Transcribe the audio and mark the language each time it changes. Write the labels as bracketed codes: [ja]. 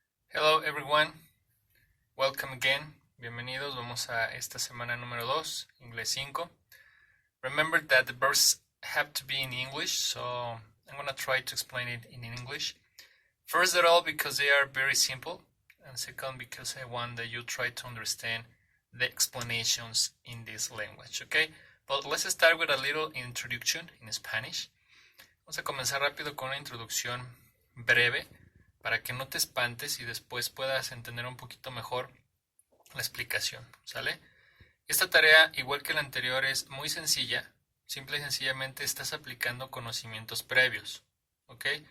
[en] Hello everyone, welcome again, [es] bienvenidos, vamos a esta semana número 2, inglés 5. [en] Remember that the verbs have to be in English, so I'm going to try to explain it in English. First of all, because they are very simple, and second, because I want that you try to understand the explanations in this language, okay? But let's start with a little introduction in Spanish. [es] Vamos a comenzar rápido con una introducción breve, para que no te espantes y después puedas entender un poquito mejor la explicación, ¿sale? Esta tarea, igual que la anterior, es muy sencilla. Simple y sencillamente estás aplicando conocimientos previos, ¿ok?